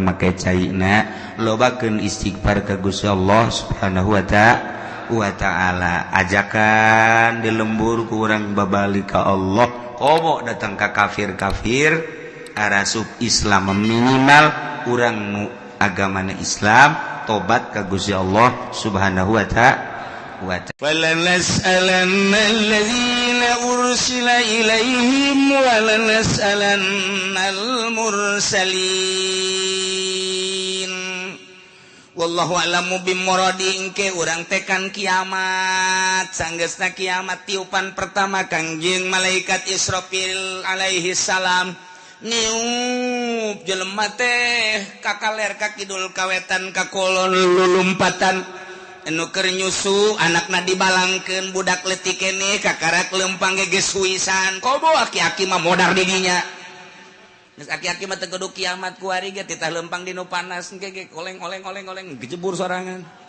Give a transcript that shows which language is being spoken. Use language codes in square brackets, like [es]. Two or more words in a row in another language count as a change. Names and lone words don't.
[su] make caina lobakeun istighfar ka Gusti Allah [ar] سبحانه وتعالى [su] ajakan di lembur ku urang babalik ka Allah komo datang ka kafir-kafir arasub Islam minimal urang nu agamana Islam tobat ka Gusti Allah [ar] سبحانه وتعالى فَلَنَسْأَلَنَّ الَّذِينَ أُرْسِلَ إِلَيْهِمْ وَلَنَسْأَلَنَّ الْمُرْسَلِينَ والله أعلم بمراده [su] engke urang tekan kiamat sanggeusna kiamat tiupan pertama Kangjeng malaikat Israfil alaihi salam niup jelema teh ka kaler ka kidul kawetan ka kulon lulumpatan anu keur nyusu anakna dibalangkeun budak leutik keneh kakarak leumpang geus suisan kobo aki-aki mah modar di dinya geus aki-aki mah teu kudu kiamat ku ari ge titah leumpang di nu panas ge oleng gejebur sorangan